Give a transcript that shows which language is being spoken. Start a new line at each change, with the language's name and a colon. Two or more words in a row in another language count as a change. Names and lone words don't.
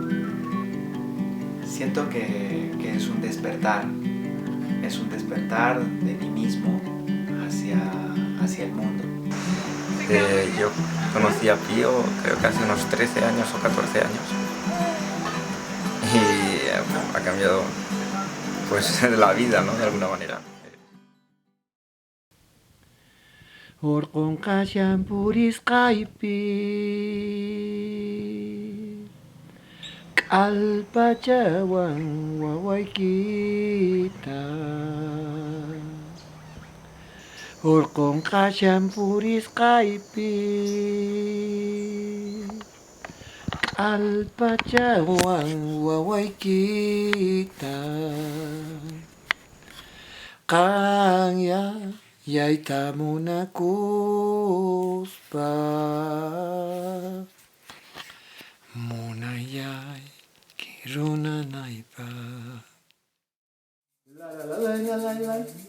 Spanish: Siento que es un despertar de mí mismo hacia el mundo. Yo conocí a Pío creo que hace unos 13 años o 14 años y ha cambiado pues la vida, ¿no? De alguna manera.
Quechua: Orqon qashan purisqaypi K'allpachawan wawaykita Orqon qashan purisqaypi K'allpachawan wawaykita Qanya yayta munakuspa Munayay kirunanaypa La la la la la la la